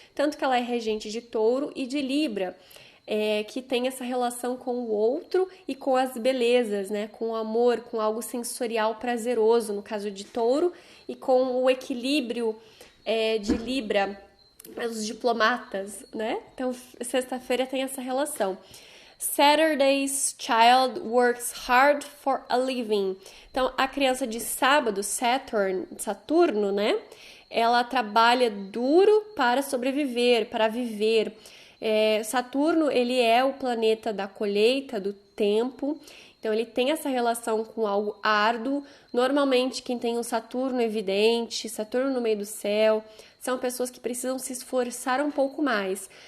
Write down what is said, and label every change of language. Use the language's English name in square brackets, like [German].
[Portuguese] Tanto que ela é regente de Touro e de Libra, que tem essa relação com o outro e com as belezas, né? Com o amor, com algo sensorial prazeroso, no caso de Touro, e com o equilíbrio de Libra, os diplomatas, né? Então, sexta-feira tem essa relação. [English] Saturday's child works hard for a living. [Portuguese] Então, a criança de sábado, Saturno, né? Ela trabalha duro para sobreviver, para viver. Saturno, ele é o planeta da colheita, do tempo. Então, ele tem essa relação com algo árduo. Normalmente, quem tem um Saturno evidente, Saturno no meio do céu, são pessoas que precisam se esforçar um pouco mais.